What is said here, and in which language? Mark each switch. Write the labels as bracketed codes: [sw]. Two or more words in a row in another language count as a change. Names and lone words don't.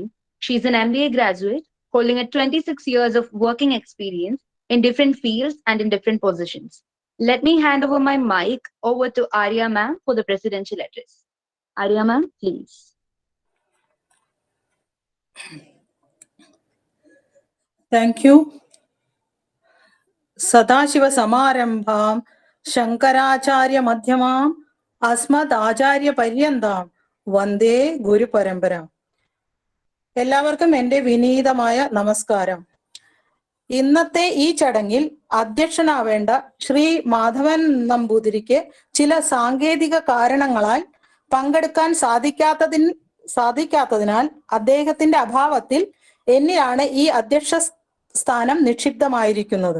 [en] She's an MBA graduate holding a 26 years of working experience in different fields and in different positions. Let me hand over my mic over to Arya ma'am for the presidential address. Arya ma'am, please. Thank you. [sa] सदाशिव समारम्भम् शङ्कराचार्य मध्यमम् अस्मद् आचार्य पर्यन्दम् वन्दे गुरु परम्परा. [ml] എല്ലാവർക്കും എൻ്റെ വിനീതമായ നമസ്കാരം. ഇന്നത്തെ ഈ ചടങ്ങിൽ അധ്യക്ഷനാവേണ്ട ശ്രീ മാധവൻ നമ്പൂതിരിക്ക് ചില സാങ്കേതിക കാരണങ്ങളാൽ പങ്കെടുക്കാൻ സാധിക്കാത്തതിനാൽ അദ്ദേഹത്തിന്റെ അഭാവത്തിൽ എന്നിലാണ് ഈ അധ്യക്ഷ സ്ഥാനം നിക്ഷിപ്തമായിരിക്കുന്നത്.